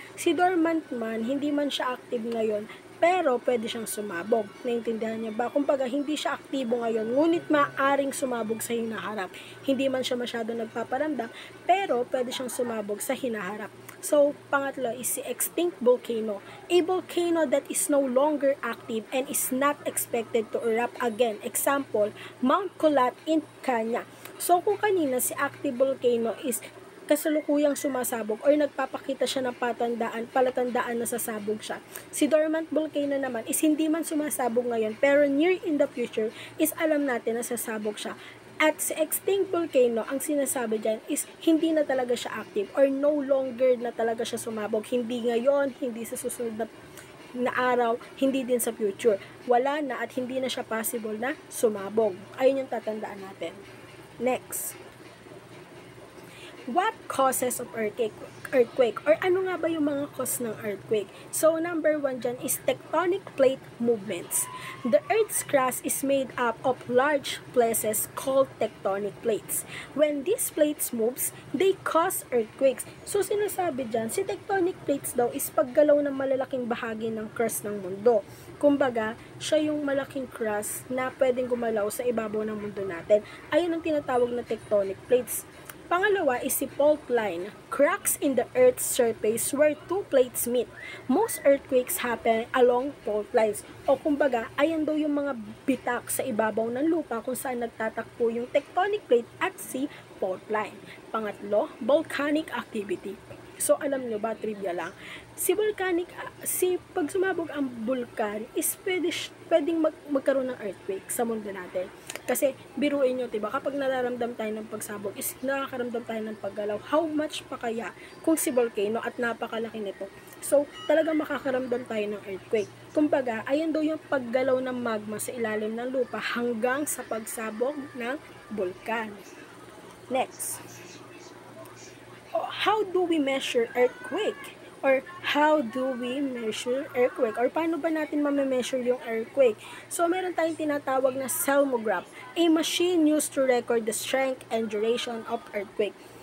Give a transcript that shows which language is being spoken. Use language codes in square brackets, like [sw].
[tl] Si dormant man, hindi man siya active ngayon, pero pwede siyang sumabog. Naintindihan niya ba? Kumbaga, hindi siya aktibo ngayon, ngunit maaring sumabog sa hinaharap. Hindi man siya masyado nagpaparamdam, pero pwede siyang sumabog sa hinaharap. So, pangatlo is si extinct volcano. [en] A volcano that is no longer active and is not expected to erupt again. Example, Mount Kolat in Kenya. [tl] So, kung kanina si active volcano is kasalukuyang sumasabog or nagpapakita siya ng palatandaan na sasabog siya. Si dormant volcano naman is hindi man sumasabog ngayon, pero [en] near in the future [tl] is alam natin na sasabog siya. At si extinct volcano, ang sinasabi dyan is hindi na talaga siya active or no longer na talaga siya sumabog. Hindi ngayon, hindi sa susunod na araw, hindi din sa future. Wala na at hindi na siya possible na sumabog. Ayun yung tatandaan natin. Next. [en] What causes of earthquake? [tl] Or ano nga ba yung mga cause ng earthquake? [en] So, number 1 dyan is tectonic plate movements. The Earth's crust is made up of large places called tectonic plates. When these plates moves, they cause earthquakes. [tl] So, sinasabi dyan, si tectonic plates daw is paggalaw ng malalaking bahagi ng crust ng mundo. Kumbaga, siya yung malaking crust na pwedeng gumalaw sa ibabaw ng mundo natin. Ayun ang tinatawag na tectonic plates. [en] Pangalawa is si fault line, cracks in the Earth's surface where two plates meet. Most earthquakes happen along fault lines. [tl] O kumbaga, ayan daw yung mga bitak sa ibabaw ng lupa kung saan nagtatakbo yung tectonic plate at si fault line. [en] Pangatlo, volcanic activity. [tl] So, alam nyo ba, trivia lang, pag sumabog ang bulkan, is pwedeng magkaroon ng earthquake sa mundo natin. Kasi, biruin nyo, diba, kapag nararamdam tayo ng pagsabog, is nakakaramdam tayo ng paggalaw. How much pa kaya kung si volcano at napakalaki nito? So, talaga makakaramdam tayo ng earthquake. Kumbaga, ayan daw yung paggalaw ng magma sa ilalim ng lupa hanggang sa pagsabog ng bulkan. [en] Next. How do we measure earthquake? Or how do we measure earthquake? [tl] Or paano ba natin ma-measure yung earthquake? So, meron tayong tinatawag na seismograph, [en] a machine used to record the strength and duration of earthquake.